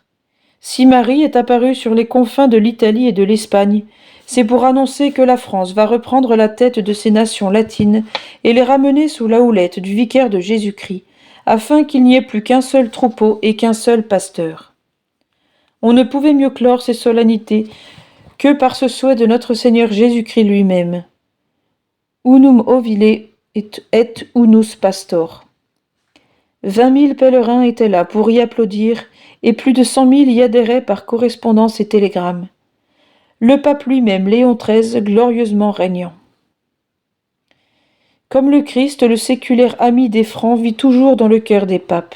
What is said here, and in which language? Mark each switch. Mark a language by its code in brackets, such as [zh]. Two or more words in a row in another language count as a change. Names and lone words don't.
[fr] Si Marie est apparue sur les confins de l'Italie et de l'Espagne, c'est pour annoncer que la France va reprendre la tête de ces nations latines et les ramener sous la houlette du vicaire de Jésus-Christ, afin qu'il n'y ait plus qu'un seul troupeau et qu'un seul pasteur. On ne pouvait mieux clore ces solennités que par ce souhait de notre Seigneur Jésus-Christ lui-même. [la] Unum ovile et unus pastor. [fr] 20 000 pèlerins étaient là pour y applaudir, et plus de 100 000 y adhéraient par correspondance et télégramme. Le pape lui-même, Léon XIII, glorieusement régnant. Comme le Christ, le séculaire ami des Francs vit toujours dans le cœur des papes.